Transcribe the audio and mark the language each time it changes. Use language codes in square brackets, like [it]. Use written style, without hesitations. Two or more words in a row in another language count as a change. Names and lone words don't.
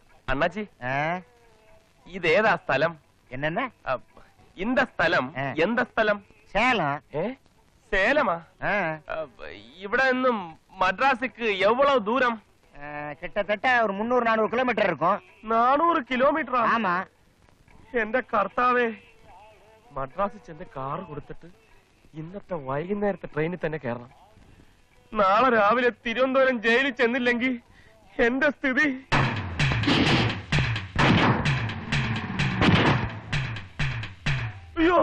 [ml] അണ്ണാച്ചി ഇതേതാ സ്ഥലം? എന്നെ இந்த സ്ഥലം എന്ത സ്ഥലം? [ta] சேலம். [ml] സേലമാ? ഇവിടെ നിന്നും മദ്രാസിക്ക് എവ്വളവ് ദൂരം? [ta] கிட்டத்தட்ட ஒரு 300-400 கிலோமீட்டர் இருக்கும். [ml] 400 കിലോമീറ്ററാ? [ta] ஆமா. [ml] എന്റെ കർത്താവേ, മദ്രാസിൽ ചെന്ന് കാർ കൊടുത്തിട്ട് ഇന്നത്തെ വൈകുന്നേരത്തെ ട്രെയിനിൽ തന്നെ കയറണം. നാളെ രാവിലെ തിരുവനന്തപുരം ജയിലിൽ ചെന്നില്ലെങ്കിൽ എന്റെ സ്ഥിതി. അയ്യോ,